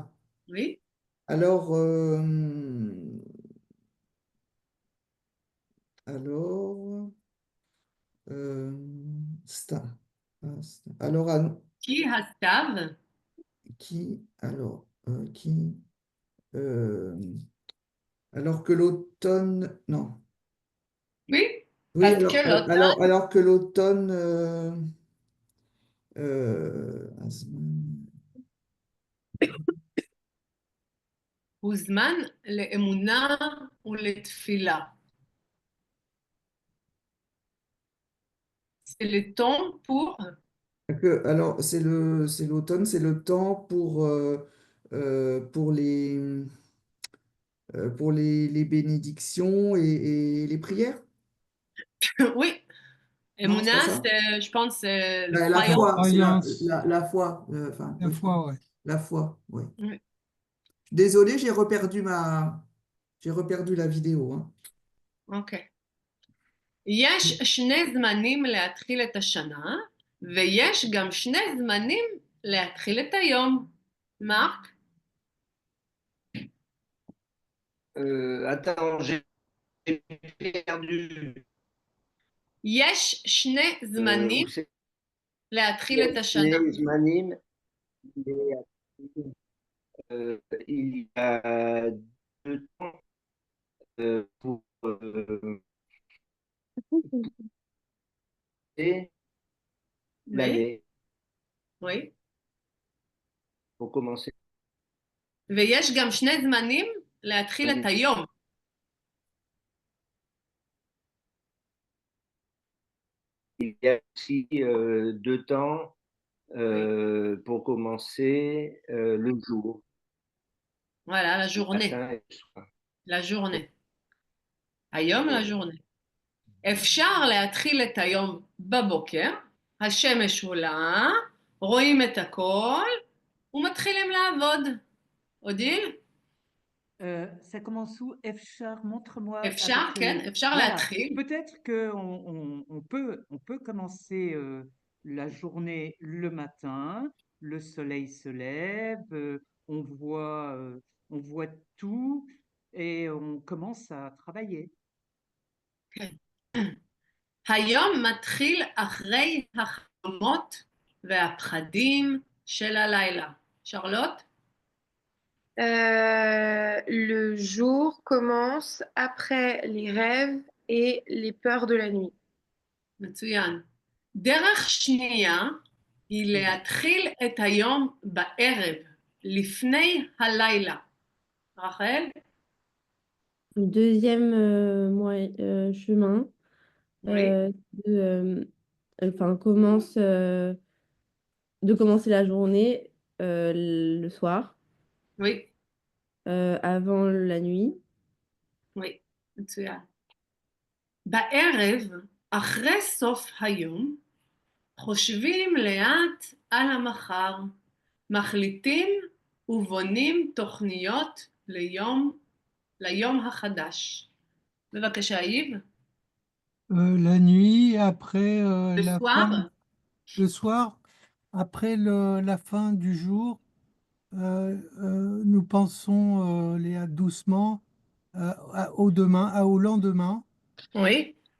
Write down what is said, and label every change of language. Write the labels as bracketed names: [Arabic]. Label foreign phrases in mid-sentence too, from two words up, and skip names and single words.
[French] Oui. Alors, [Hebrew] כי הסתיו? [French] alors que l'automne, non. Oui. Oui, Parce que l'automne, alors que l'automne, [Hebrew] הוא זמן לאמונה ולתפילה. [French] C'est le temps pour... alors c'est l'automne, c'est le temps pour les bénédictions et les prières. Oui. Non, c'est pas Emouna, ça. je pense, c'est le La croyant. foi, c'est Croyance. la foi. Enfin, La oui, foi, ouais. la foi, oui. Oui. Désolé, j'ai reperdu la vidéo, hein. [Hebrew] אוקיי. יש שני זמנים להתחיל את השנה, ויש גם שני זמנים להתחיל את היום. מרק? [French] Attends, j'ai perdu. [Hebrew] יש שני זמנים להתחיל את השנה. [French] Les Zmanim, il y a 2 temps pour l'année, Oui. pour commencer. [Hebrew] ויש גם שני זמנים להתחיל את היום. [French] Il y a aussi 2 temps pour commencer le jour, Voilà, la journée. matin et le soir. La journée. היום la journée. [Hebrew] אפשר להתחיל את היום בבוקר, השמש עולה, רואים את הכל ומתחילים לעבוד. אודיל? [French] Ça commence où? Efchar, montre-moi [Hebrew] אפשר, [French] avec [Hebrew] כן, אפשר [French] Voilà. [Hebrew] להתחיל. [French] Peut-être on peut commencer la journée le matin, le soleil se lève, on voit tout et on commence à travailler. [Hebrew] כן. היום מתחיל אחרי החלומות והפחדים של הלילה. שרלוט? [French] Le jour commence après les rêves et les peurs de la nuit. [Hebrew] מצוין. דרך שנייה היא להתחיל את היום בערב, לפני הלילה. רחל? [French] Le deuxième chemin, Oui. commence de commencer la journée le soir, Oui, avant la nuit. oui, [Hebrew] מצוין. בערב, אחרי סוף היום, חושבים לאט על המחר, מחליטים ובונים תוכניות ליום החדש. בבקשה, יב. [French] La nuit, après Le la soir, fin, le soir, après la fin du jour, nous pensons, Léa, doucement au lendemain. oui,